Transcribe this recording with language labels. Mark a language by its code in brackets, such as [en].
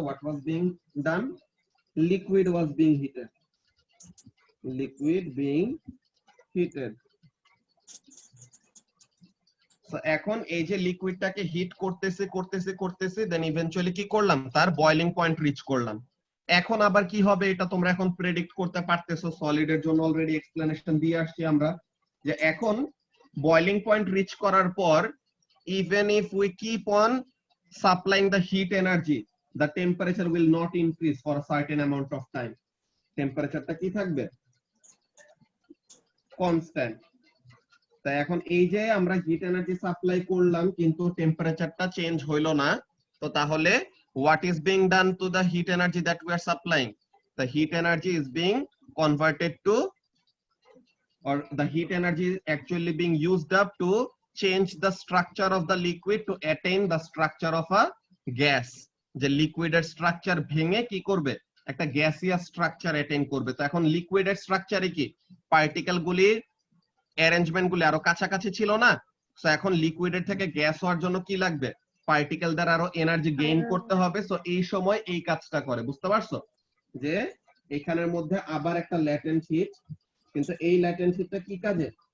[en] What was being done? Liquid was being heated, liquid being heated. [bn] So এখন এই যে লিকুইডটাকে hit করতেছে করতেছে করতেছে, দেন ইভেন্চুয়ালি কি করলাম? তার বয়লিং পয়েন্ট রিচ করলাম। এখন আবার কি হবে এটা তোমরা এখন প্রেডিক্ট করতে পারতেছো। সলিডের জন্য অলরেডি এক্সপ্লেনেশন দিয়ে আসছি আমরা। যে এখন বয়লিং পয়েন্ট রিচ করার পর [en] even if we keep on supplying the heat energy, the temperature will not increase for a certain amount of time. [bn] টেম্পারেচারটা কি থাকবে? কনস্ট্যান্ট। তাই এখন এই যে আমরা হিট এনার্জি সাপ্লাই করলাম কিন্তু টেম্পারেচারটা চেঞ্জ হইলো না, তো তাহলে [en] what is being done to the heat energy that we are supplying? The heat energy is being converted to, or the heat energy is actually being used up to change the structure of the liquid to attain the structure of a gas. [bn] যে লিকুইডের structure ভেঙে কি করবে? একটা gaseous structure attain করবে। তো এখন লিকুইডের স্ট্রাকচারে কি particle গুলির অ্যারেঞ্জমেন্ট গুলি আরো কাছাকাছি ছিল না? সো এখন লিকুইডের থেকে গ্যাস হওয়ার জন্য কি লাগবে? পার্টিকেল দ্বারা আরো এনার্জি গেইন করতে হবে। সো এই সময় এই কাজটা করে, বুঝতে পারছো? যে এখানের মধ্যে আবার একটা ল্যাটেন্ট হিট, কিন্তু এই ল্যাটেন্ট হিটটা কি কাজে?